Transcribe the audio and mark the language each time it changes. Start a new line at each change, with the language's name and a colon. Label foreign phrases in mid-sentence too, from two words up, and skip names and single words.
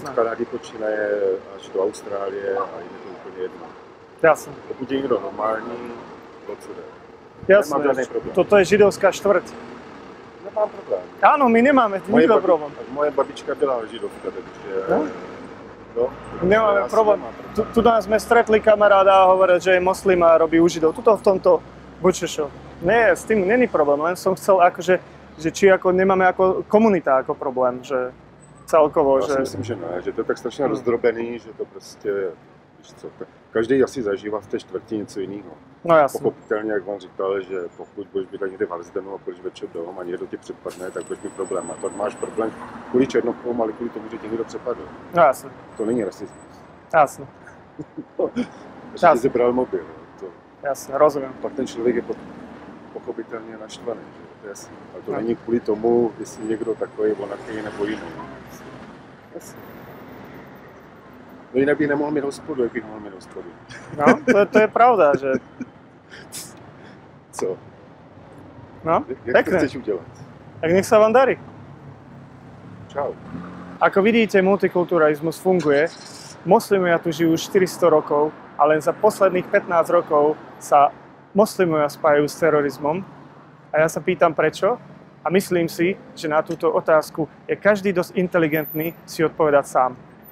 Czech: od Kanady počínaje až do Austrálie a je to úplně jedno. Jasné. Pokud je někdo normální, co jde. Jasné. Nemám žádný problém. Toto je židovská čtvrť. Nemám problém.
Slovak: Áno, my nemáme nikto problém.
Czech: Moje babička byla židovka, takže... No, nemáme problém.
Slovak: Tu nás sme stretli kamaráda a hovoril, že je moslim a robí u židov. Tuto v tomto
English: butcher shop.
Slovak: Nie, s tým není problém, len som chcel akože, že či ako nemáme ako komunita ako problém, že celkovo,
Czech: já že... si myslím, že ne, že to je tak strašně rozdrobený, že to prostě, víš co, každý asi zažívá v té čtvrti něco jiného. No jasně. Pochopitelně, jak vám říkal, že pokud budeš být někde v Harrodsdenu a budeš večer doma a někdo tě předpadne, tak budeš mít problém. A to máš problém kvůli černochrům, ale kvůli tomu, že tě někdo přepadl. No jasně. To není rasismus. Jasně. Že ti zebral mobil. To... Jasně, rozumím. Pak ten člověk je pochopitelně naštvaný, že? To je jasný. Ale to není kvůli tomu, jestli někdo takový, onaký nebo jiný. Jasně. No jinak bych nemohl mít hospodu, jak bych mohl mít hospodu. No, to je pravda, že... Co? No, jak
Slovak: pekné.
Czech: to chceš udělat?
Slovak: Tak nech sa vám darí. Čau. Ako vidíte, multikulturalizmus funguje. Moslimovia tu žijú 400 rokov a len za posledných 15 rokov sa moslimovia spájajú s terorizmom. A ja sa pýtam prečo a myslím si, že na túto otázku je každý dosť inteligentný si odpovedať sám.